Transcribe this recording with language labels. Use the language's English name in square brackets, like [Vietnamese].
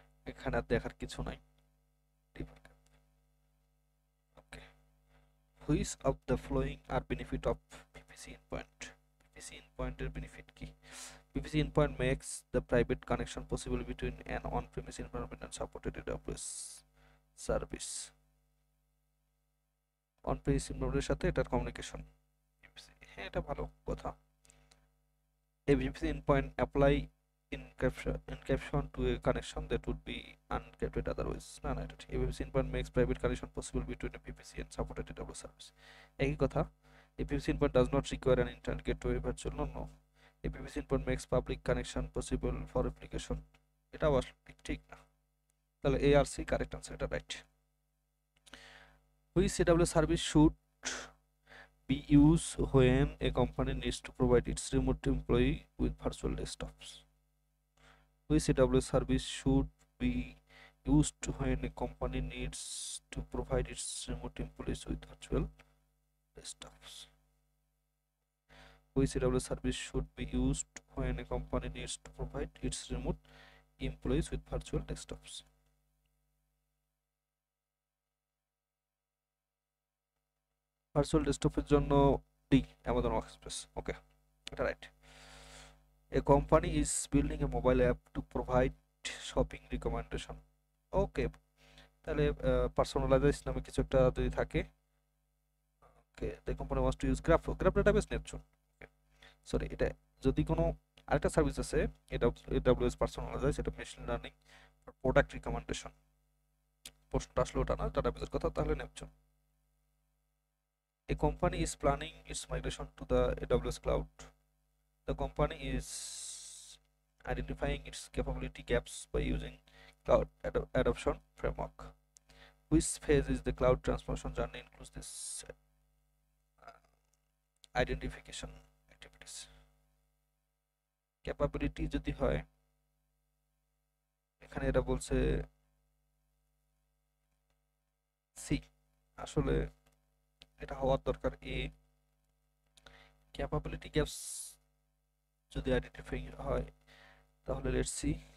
[Bangla] এখানে আর দেখার কিছু নাই, deep archive. [English] Okay, which of the following are benefit of VPC endpoint? [Bangla] VPC endpoint এর বেনিফিট কি? [English] VPC endpoint makes the private connection possible between an on-premise environment and supported AWS service. [Bangla] On-premise environment সাথে এটার communication, হ্যাঁ এটা ভালো কথা। [English] A VPC endpoint apply encryption to a connection that would be unencrypted otherwise. [Bangla] না না, এটা ঠিক। [English] A VPC endpoint makes private connection possible between a VPC and supported AWS service. [Bangla] একই কথা। [English] A VPC endpoint does not require an internet gateway virtual, no. A VPC endpoint makes public connection possible for application. [Bangla] এটাও আসলে ঠিক না। তাহলে A আর C correct answer, এটা right. [English] Which AWS service should be used when a company needs to provide its remote employee with virtual desktops? Which AWS service should be used when a company needs to provide its remote employees with virtual desktops? Which AWS service should be used when a company needs to provide its remote employees with virtual desktops? [Bangla] Virtual ডেস্কটপের জন্য D, Amazon workspace. ওকে, এটা right. [English] A company is building a mobile app to provide shopping recommendation. [Bangla] ওকে, তাহলে personalize নামে কিছু একটা যদি থাকে, ওকে, [English] the company wants to use [Bangla] graph database Neptune. Sorry, এটা যদি কোনো আরেকটা সার্ভিস আছে, এটা AWS পার্সোনালাইজ, এটা মেশিন লার্নিং প্রোডাক্ট রিকমেন্ডেশন। প্রশ্নটা আসলে ওটা না, ডাটাবেসের কথা, তাহলে Neptune. [English] A company is planning its migration to the AWS cloud. The company is identifying its capability gaps by using cloud adoption framework. Which phase is the cloud transformation journey includes this identification activities? [Bangla] Capability যদি হয়, এখানে এটা বলছে C, আসলে এটা হওয়ার দরকার এ। Capability gaps যদি আইডেন্টিফাই হয় তাহলে লেটস সি।